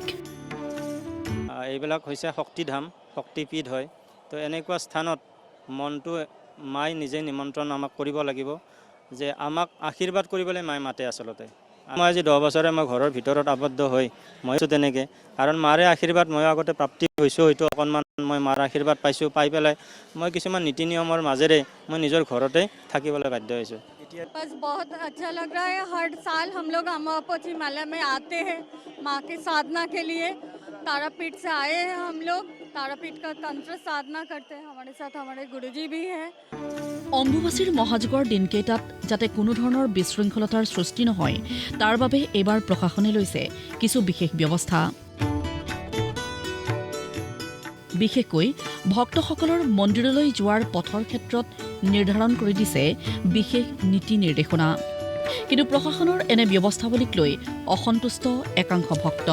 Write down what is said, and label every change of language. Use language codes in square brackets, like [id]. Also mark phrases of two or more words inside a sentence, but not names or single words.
[as] এইবিলাক হৈছে শক্তিধাম শক্তিপীঠ হয় তো এনেকুৱা স্থানত মনটো মাই নিজে নিমন্ত্ৰণ আমাক কৰিব লাগিব যে আমাক আশীৰ্বাদ কৰিবলৈ মাই মাতে আচলতে মই আজি 10 বছৰে মই ঘৰৰ ভিতৰত আবদ্ধ হৈ মইও তেনেকৈ কাৰণ মাৰে আশীৰ্বাদ মই আগতে প্ৰাপ্তি হৈছোঁ হয়তো অকণমান মই মাৰ আশীৰ্বাদ পাইছোঁ পাই পেলাই মই কিছুমান নীতি নিয়মৰ মাজেৰে মই নিজৰ ঘৰতে থাকিবলৈ বাধ্য হৈছোঁ [hi] बस बहुत अच्छा लग रहा है हर साल हम लोग अमावस्या मेला में आते हैं माँ की साधना के लिए तारापीठ से आए हैं हम लोग तारापीठ का तंत्र साधना करते हैं हमारे साथ हमारे गुरुजी भी हैं [as] অম্বুবাচীৰ মহাযুগৰ দিনকেইটাত যাতে কোনো ধৰণৰ বিশৃংখলতাৰ সৃষ্টি নহয় তাৰ বাবে এইবাৰ প্ৰশাসনে লৈছে কিছু বিশেষ ব্যৱস্থা বিশেষকৈ ভক্তসকলৰ মন্দিৰলৈ যোৱাৰ পথৰ ক্ষেত্ৰত নিৰ্ধাৰণ কৰি দিছে বিশেষ নীতি নিৰ্দেশনা কিন্তু প্ৰশাসনৰ এনে ব্যৱস্থাৱলীক লৈ অসন্তুষ্ট একাংশ ভক্ত